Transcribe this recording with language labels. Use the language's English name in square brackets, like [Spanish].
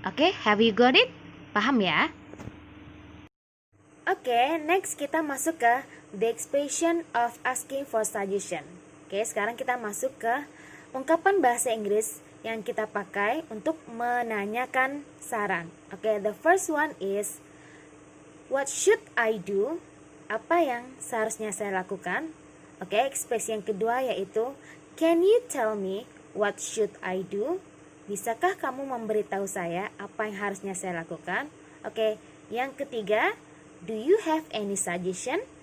[English] Oke, have you got it? [Indonesian] Paham ya? [English] Oke, next [Indonesian] kita masuk ke [English] the expression of asking for suggestion. [Indonesian] Oke, sekarang kita masuk ke ungkapan bahasa Inggris yang kita pakai untuk menanyakan saran. [English] Oke, the first one is what should I do? [Indonesian] Apa yang seharusnya saya lakukan? Oke, ekspresi yang kedua yaitu [English] can you tell me what should I do? [Indonesian] Bisakah kamu memberitahu saya apa yang harusnya saya lakukan? Oke, yang ketiga, [English] do you have any suggestion?